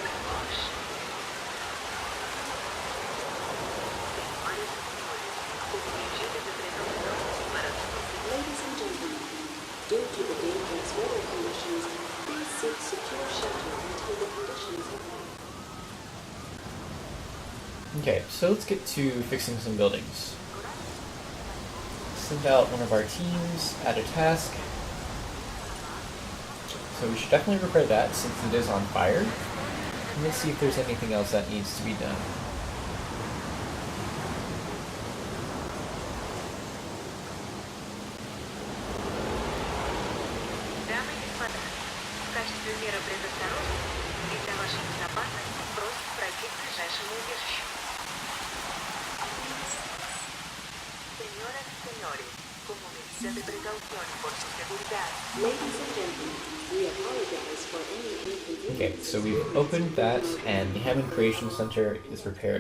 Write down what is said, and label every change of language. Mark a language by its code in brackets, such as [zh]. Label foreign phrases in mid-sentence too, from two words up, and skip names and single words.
[en] Ladies and gentlemen, due to the dangerous weather conditions, please seek secure shelter until the conditions have. Okay, so let's get to fixing some buildings. Send out one of our teams, add a task. So we should definitely repair that since it is on fire. And let's see if there's anything else that needs to be done. [ru] Дамы и господа, в качестве меры предосторожности и для вашей безопасности просим пройти к ближайшему убежищу. [es] Señoras y señores, como medida de precaución por su seguridad. [en] Ladies and gentlemen, we apologize for any inconvenience. Okay, so we've opened that and the Hammond Creation Center is repaired.